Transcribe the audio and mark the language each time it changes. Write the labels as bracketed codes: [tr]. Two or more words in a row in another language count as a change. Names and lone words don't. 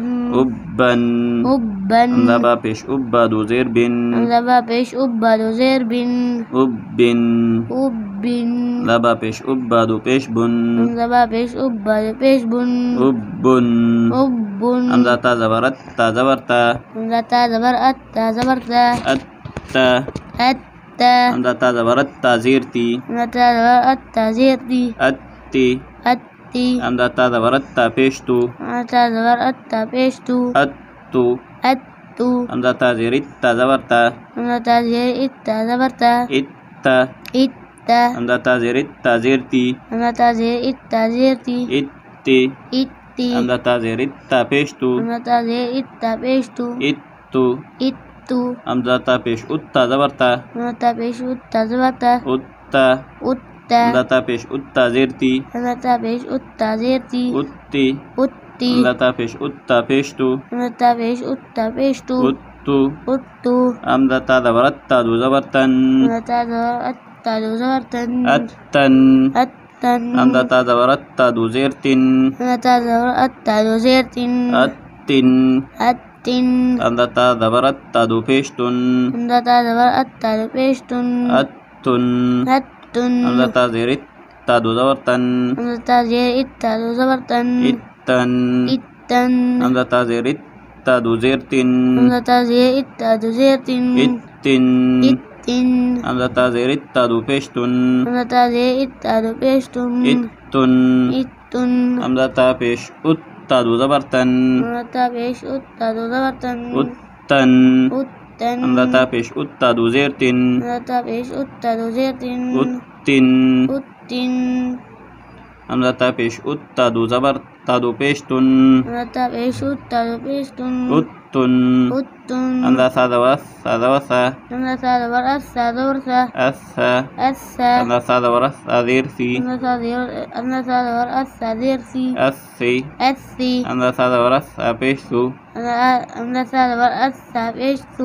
[hi] उब बन, उब बन। हमज़ा बा पेश उब, बा दो ज़ेर बिन, हमज़ा बा पेश उब, बा दो ज़ेर बिन, उब बिन, उब बिन। हमज़ा बा पेश उब, बा दो पेश बुन, हमज़ा बा पेश उब, बा दो पेश बुन, उब बुन, उब बुन। हमज़ा ता ज़बर अत, ता ज़बर ता, हमज़ा ता ज़बर अत, ता ज़बर ता, अत ता, अत ता। हमज़ा ता ज़बर अत, ता ज़ेर ती, हमज़ा ता ज़बर अत, ता ज़ेर ती, अत ती, अत ती। हमज़ा ता ज़बर अत, ता पेश तू, हमज़ा ता ज़बर अत, ता पेश तू, अत तू, अत तू। हमज़ा ता ज़ेर इत, ता ज़बर ता, हमज़ा ता ज़ेर इत, ता ज़बर ता, इत ता, इत ता। हमज़ा ता ज़ेर इत, ता ज़ेर ती, हमज़ा ता ज़ेर इत, ता ज़ेर ती, इत ती, इत ती। हमज़ा ता ज़ेर इत, ता पेश तू, हमज़ा ता ज़ेर इत, ता पेश तू, इत तू, इत तू। हमज़ा ता पेश उत, ता ज़बर ता, हमज़ा ता पेश उत, ता ज़बर ता, उत ता, उत ता। हमज़ा ता पेश उत, ता ज़ेर ती, हमज़ा ता पेश उत, ता ज़ेर ती, उत ती, उत ती। हमज़ा ता पेश उत, ता पेश तू, हमज़ा ता पेश उत, ता पेश तू, उत तू, उत तू। हमज़ा ता ज़बर अत, ता दो ज़बर तन, हमज़ा ता ज़बर अत, ता दो ज़बर तन, अतन, अतन। हमज़ा ता ज़बर अत, ता दो ज़ेर तिन, हमज़ा ता ज़बर अत, ता दो ज़ेर तिन, अतिन, अतिन। हमज़ा ता ज़बर अत, ता दो पेश तुन, हमज़ा ता ज़बर अत, ता दो पेश तुन, अतुन, अतुन। हमज़ा ता ज़ेर इत, ता दो ज़बर तन, हमज़ा ता ज़ेर इत, ता दो ज़बर तन, इतन, इतन। हमज़ा ता ज़ेर इत, ता दो ज़ेर तिन, हमज़ा ता ज़ेर इत, ता दो ज़ेर तिन, इतिन, इतिन। हमज़ा ता ज़ेर इत, ता दो पेश तुन, हमज़ा ता ज़ेर इत, ता दो पेश तुन, इतुन, इतुन। हमज़ा ता पेश उत, ता दो ज़बर तन, हमज़ा ता पेश उत, ता दो ज़बर तन, उत्तन, उत्तन। हमज़ा ता पेश उत, ता दो ज़ेर तिन, हमज़ा ता पेश उत, ता दो ज़ेर तिन, उत्तिन, उत्तिन। हमज़ा ता पेश उत ता दो ज़बर ता दो पेश तुन हमज़ा ता पेश उत ता दो पेश तुन उत्तुन उत्तुन हमज़ा सा ज़बर सा ज़बर सा हमज़ा सा ज़बर अस सा ज़बर सा अस्सा अस्सा हमज़ा सा ज़बर सा ज़ेर सी हमज़ा सा ज़बर अस सा ज़ेर सी अस्सी अस्सी हमज़ा सा ज़बर सा पेश सु हमज़ा सा ज़बर अस सा पेश सु